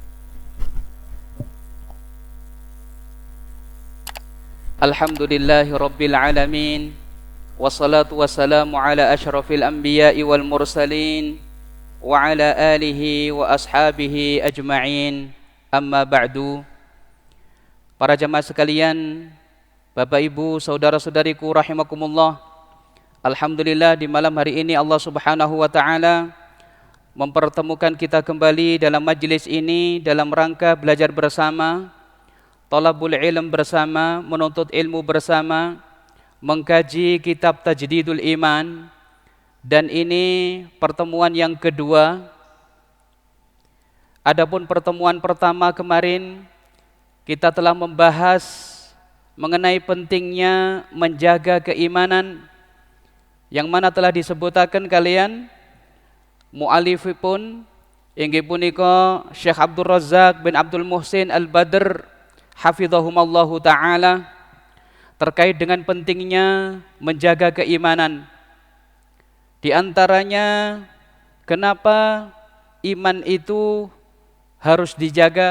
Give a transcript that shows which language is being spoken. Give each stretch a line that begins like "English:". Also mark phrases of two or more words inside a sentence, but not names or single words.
Arabic: الحمد لله رب العالمين. والصلاة والسلام على أشرف الأنبياء والمرسلين وعلى آله وأصحابه أجمعين. أما بعد.
Indonesian: Para jamaah sekalian, Bapak Ibu, saudara-saudariku rahimakumullah. Alhamdulillah di malam hari ini
Arabic: الله سبحانه وتعالى
Indonesian: mempertemukan kita kembali dalam majlis ini dalam rangka belajar bersama,
Arabic: طلب العلم
Indonesian: bersama, menuntut ilmu bersama, mengkaji kitab Tajdidul Iman. Dan ini pertemuan yang kedua. Adapun pertemuan pertama kemarin kita telah membahas mengenai pentingnya menjaga keimanan, yang mana telah disebutaken kalian mu'alifipun
Javanese: inggih punika
Indonesian: Syekh Abdul Razak bin Abdul Muhsin Al-Badr
Arabic: حفظهم الله تعالى
Indonesian: terkait dengan pentingnya menjaga keimanan. Di antaranya kenapa iman itu harus dijaga?